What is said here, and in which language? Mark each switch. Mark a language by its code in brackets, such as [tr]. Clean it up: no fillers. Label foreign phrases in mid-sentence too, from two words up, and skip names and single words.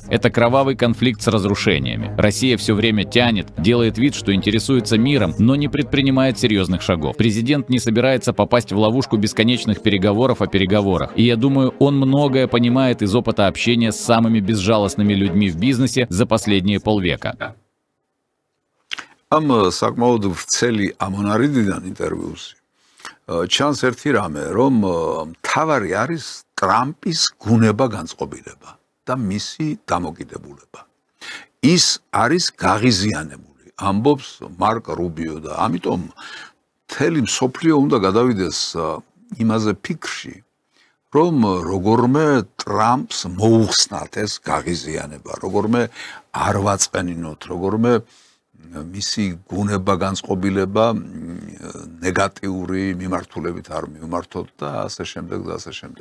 [ru] Это кровавый конфликт с разрушениями. Россия все время тянет, делает вид, что интересуется миром, но не предпринимает серьезных шагов. Президент не собирается попасть в ловушку бесконечных переговоров о переговорах. И я думаю, он многое понимает из опыта общения с самыми безжалостными людьми в бизнесе за последние полвека. [ka] Am საკმაოდ ვრცელი ამონარიდიდან ინტერვიუში ჩანს ერთი რამე, რომ მთავარი არის ტრამპის გუნება განწყობილება და მისი დამოკიდებულება. ის არის გაღიზიანებული, ამბობს მარკ რუბიო და ამიტომ მთელი მსოფლიო უნდა გადავიდეს იმაზე ფიქრში, რომ როგორმე ტრამპს მოუხსნათ ეს გაღიზიანება, როგორმე არ ვაწყენინოთ, როგორმე მისი გუნება განწყობილება ნეგატიური მიმართულებით არ მივმართოთ და ასე შემდეგ და ასე შემდეგ.